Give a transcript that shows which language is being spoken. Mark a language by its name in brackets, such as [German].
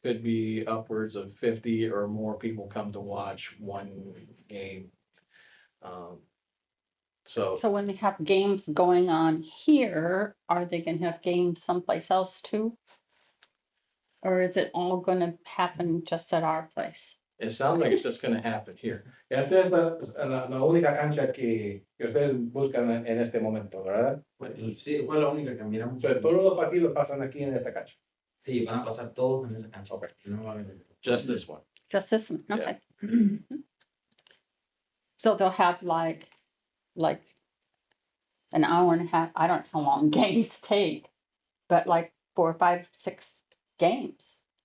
[English] Could be upwards of 50 or more people come to watch one game. So So when they have games going on here, are they gonna have games someplace else too? Or is it all gonna happen just at our place? it sounds like it's just gonna happen here. [Spanish] Esta es la única cancha que ustedes buscan en este momento, ¿verdad? Sí, fue la única que miramos. O sea, todos los partidos pasan aquí en esta cancha. Sí, van a pasar todos en esa cancha. [English] Okay. [Spanish] No va a haber- [English] Just this one. Just this one, Yeah. okay. So they'll have like an hour and a half, I don't know how long games take, but like 4, 5, 6 games.